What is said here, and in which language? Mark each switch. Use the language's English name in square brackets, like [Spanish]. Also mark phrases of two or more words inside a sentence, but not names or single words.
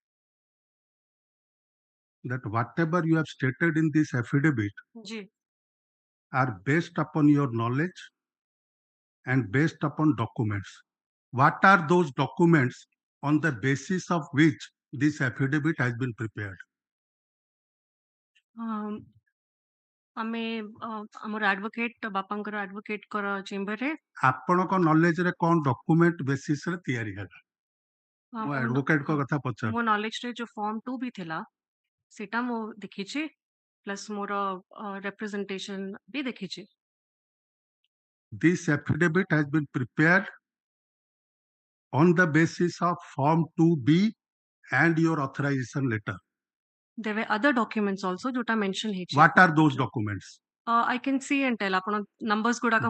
[English] that whatever you have stated in this affidavit are based upon your knowledge and based upon documents. What are those documents on the basis of which this affidavit has been prepared? [Odia] ଆମେ ଆମର ଆଡଭୋକେଟ ବାପାଙ୍କର ଆଡଭୋକେଟଙ୍କର ଚେମ୍ବରରେ ଆପଣଙ୍କ knowledge ରେ କଣ document basis ରେ ତିଆରି ହେଲା? ମୁଁ advocate ଙ୍କ କଥା ପଚାର। ମୋ knowledge ରେ ଯୋଉ form 2 ବି ଥିଲା ସେଟା ମୁଁ ଦେଖିଛି ପ୍ଲସ୍ ମୋର representation ବି ଦେଖିଛି। [English] This affidavit has been prepared on the basis of form 2B and your authorization letter. There were other documents also jota mention ହେଇଛି। What are those documents? I can see and tell. ଆପଣ numbers ଗୁଡାକ